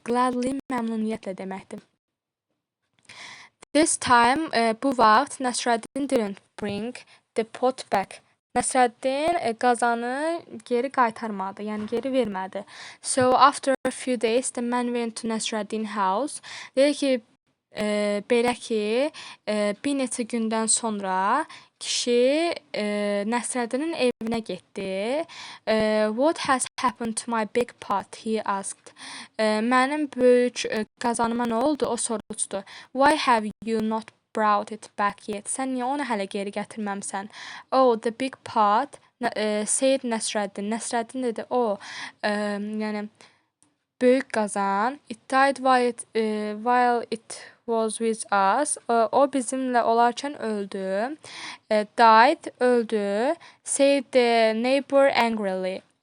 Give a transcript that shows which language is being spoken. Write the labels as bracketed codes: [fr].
[en] Gladly [az] məmnuniyyətlə deməkdir. [en] This time, [az] bu vaxt [en] Nəsrəddin didn't bring the pot back. [az] Nəsrəddin qazanı geri qaytarmadı, yəni geri vermədi. [en] So after a few days, the man went to Nəsrəddin's house. [az] Deyir ki, belə ki, bir neçə gündən sonra kişi Nəsrəddinin evinə getdi. [en] What has happened to my big pot? He asked. [az] Mənim böyük qazanıma nə oldu? O soruşdu. [en] Why have you not brought it back yet? [az] Sən niyə onu hələ geri gətirməmsən? [en] Oh, the big pot, said Nəsrəddin. [az] Nəsrəddin dedi, yəni böyük qazan. [en] It died while it was with us. [az] O bizimlə olarkən öldü. Died, öldü. [en] Said the neighbor angrily.